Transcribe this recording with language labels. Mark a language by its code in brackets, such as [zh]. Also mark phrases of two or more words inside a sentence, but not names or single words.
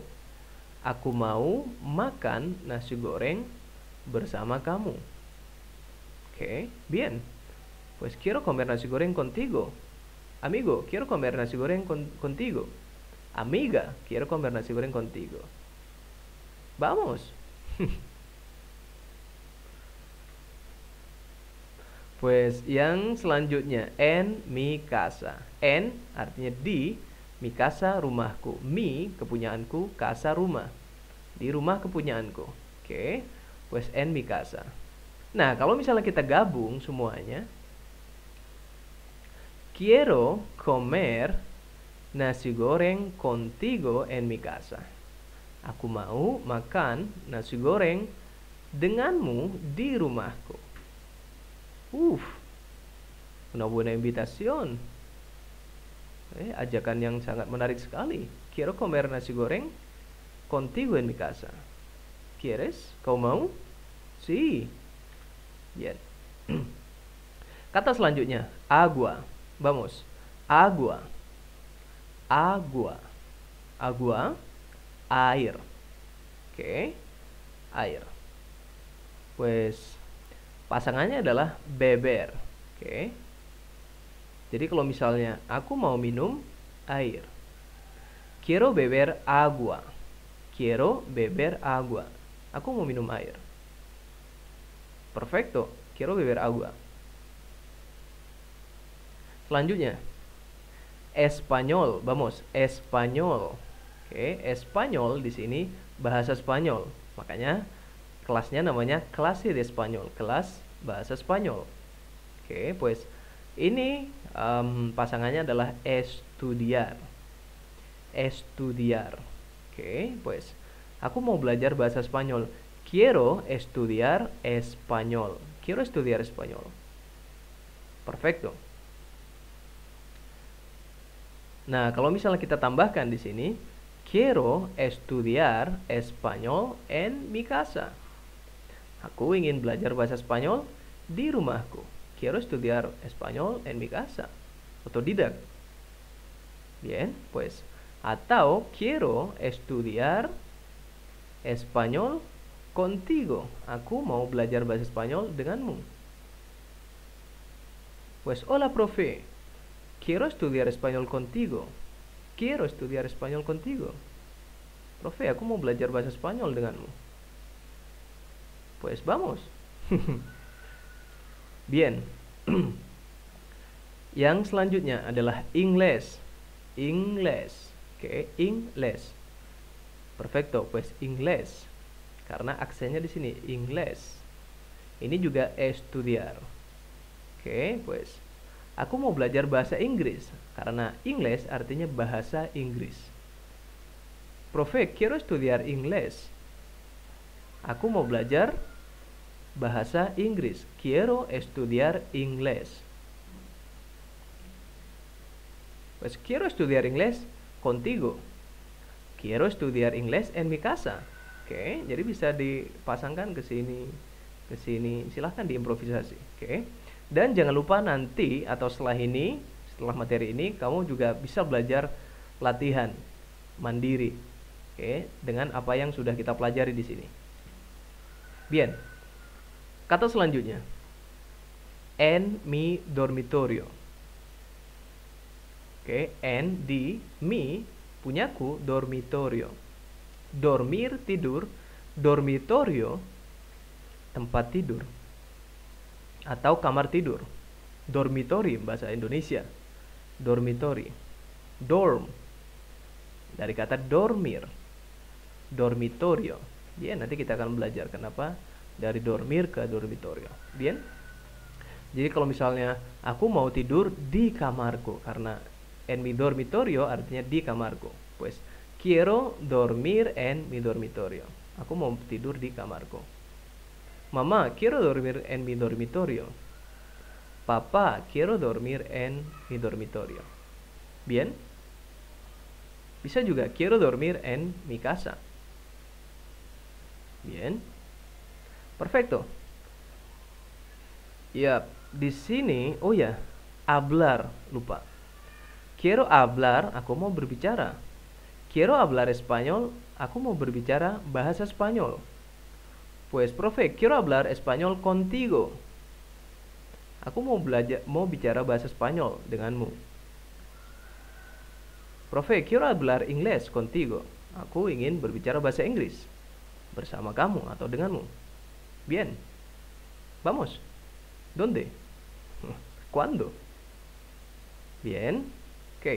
[id] Aku mau makan nasi goreng bersama kamu. Oke, [es] bien. Pues quiero comer nasi goreng contigo. Amigo, quiero comer nasi goreng contigo. Amiga, quiero comer nasi goreng contigo. Vamos. Pues [id] yang selanjutnya, [es] en mi casa. [id] En artinya di, [es] mi casa rumahku. [id] Mi kepunyaanku, casa rumah. Di rumah kepunyaanku. Oke. [es] Pues en mi casa. [id] Nah, kalau misalnya kita gabung semuanya, [es] quiero comer nasi goreng contigo en mi casa. [id] Aku mau makan nasi goreng denganmu di rumahku. [es] Una buena invitación. [id] Ajakan yang sangat menarik sekali. [es] Quiero comer nasi goreng contigo en mi casa. ¿Quieres? [id] Kau mau? [es] Sí. Bien. [id] Kata selanjutnya, [es] agua. Vamos. Agua. Agua. Agua. [id] Air. Oke. Air. Pues pasangannya adalah beber. Oke. Jadi kalau misalnya aku mau minum air. [es] Quiero beber agua. Quiero beber agua. [id] Aku mau minum air. [es] Perfecto. Quiero beber agua. [id] Selanjutnya, Espanyol. [es] Vamos, Espanyol. [id] Oke, Espanyol di sini bahasa Spanyol. Makanya kelasnya namanya [es] clase de Espanyol, [id] kelas bahasa Spanyol. Oke, pues ini pasangannya adalah estudiar. [es] Estudiar. [id] Oke, pues aku mau belajar bahasa Spanyol. [es] Quiero estudiar español. Quiero estudiar español. Perfecto. [id] Nah, kalau misalnya kita tambahkan di sini, [es] quiero estudiar español en mi casa. [id] Aku ingin belajar bahasa Spanyol di rumahku. [es] Quiero estudiar español en mi casa. Otodidak. Bien, pues. Atau quiero estudiar español contigo. [id] Aku mau belajar bahasa Spanyol denganmu. [es] Pues, hola, profe. Quiero estudiar español contigo. Quiero estudiar español contigo. Profe, [id] aku mau belajar bahasa Spanyol denganmu. [es] Pues vamos. Bien. [id] Yang selanjutnya adalah inglés. [es] Inglés. Oke, inglés. Perfecto, pues inglés. [id] Karena aksennya di sini inglés. Ini juga estudiar. Oke, pues aku mau belajar bahasa Inggris karena inglés artinya bahasa Inggris. [es] Profe, quiero estudiar inglés. [id] Aku mau belajar bahasa Inggris. [es] Quiero estudiar inglés. Pues quiero estudiar inglés contigo. Quiero estudiar inglés en mi casa. [id] Oke, jadi bisa dipasangkan ke sini, ke sini. Silahkan diimprovisasi. Oke. Dan jangan lupa nanti atau setelah ini, setelah materi ini, kamu juga bisa belajar latihan mandiri. Oke, dengan apa yang sudah kita pelajari di sini. Bien. Kata selanjutnya. [es] En mi dormitorio. [id] Oke, en di mi punyaku dormitorio. Dormir tidur, dormitorio tempat tidur atau kamar tidur. Dormitory bahasa Indonesia. Dormitory. Dorm dari kata dormir. [es] Dormitorio. Bien, [id] nanti kita akan belajar kenapa dari dormir ke dormitorio. Bien. Jadi kalau misalnya aku mau tidur di kamarku, karena [es] en mi dormitorio [id] artinya di kamarku. [es] Pues quiero dormir en mi dormitorio. [id] Aku mau tidur di kamarku. [es] Mama, quiero dormir en mi dormitorio. Papa, quiero dormir en mi dormitorio. Bien. [id] Bisa juga [es] quiero dormir en mi casa. Bien. Perfecto. [id] Ya, di sini, oh ya, hablar, lupa. [es] Quiero hablar, [id] aku mau berbicara. [es] Quiero hablar español, [id] aku mau berbicara bahasa Spanyol. [es] Pues, profe, quiero hablar español contigo. [id] Aku mau bicara bahasa Spanyol denganmu. [es] Profe, quiero hablar inglés contigo. [id] Aku ingin berbicara bahasa Inggris bersama kamu atau denganmu. [es] Bien. Vamos. ¿Dónde? ¿Cuándo? Bien. [id] Oke.